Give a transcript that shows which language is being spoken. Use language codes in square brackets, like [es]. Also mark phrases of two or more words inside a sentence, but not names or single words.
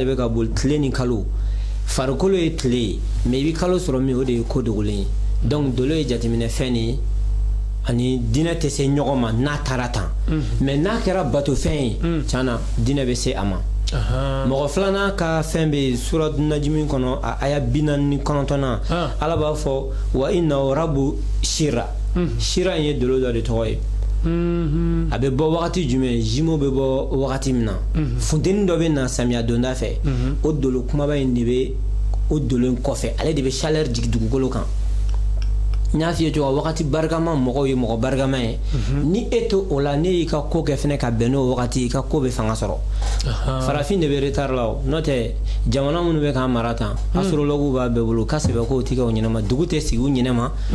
[bm] bɛ ka boli tile ni kalo farikolo ye tile ye mais i bɛ kalo sɔrɔ min o de ye ko dogolen ye donc dolo ye jateminɛ fɛn de ye ani diinɛ tɛ se ɲɔgɔn ma n'a taara tan mais n'a kɛra bato fɛn ye tiɲɛna diinɛ bɛ se a ma mɔgɔ filanan ka fɛn bɛ surat najimi kɔnɔ a aya 49 ala b'a fɔ [ar] و إن رب الشعرى [bm] shira in ye dolo dɔ de tɔgɔ ye a bɛ bɔ wagati jumɛn jimo bɛ bɔ wagati min na funteni dɔ bɛ na samiya donda fɛ o dolo kumaba in de bɛ o dolo in kɔfɛ ale de bɛ chaleur jigin dugukolo kan n y'a f'i ye cogo wagati barikama mɔgɔw ye mɔgɔ barikama ye ni e to o la ne y'i ka ko kɛ fɛnɛ ka bɛn n'o wagati i ka ko bɛ fanga sɔrɔ farafin de bɛ retard la o n'o tɛ jamana minnu bɛ k'an mara tan astrologues b'a bɛɛ bolo ka sɛbɛko tɛ kɛ o ɲɛnama dugu tɛ sigi u ɲɛnama